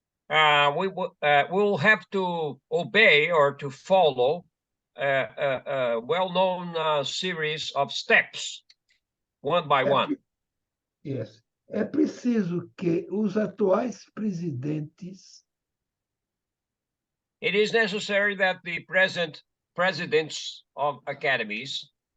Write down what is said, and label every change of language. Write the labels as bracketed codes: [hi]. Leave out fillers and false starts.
[en] We will have to obey or to follow a well-known series of steps, one by one. Yes. [pt] É preciso que os atuais presidentes [en] It is necessary that the present presidents of academies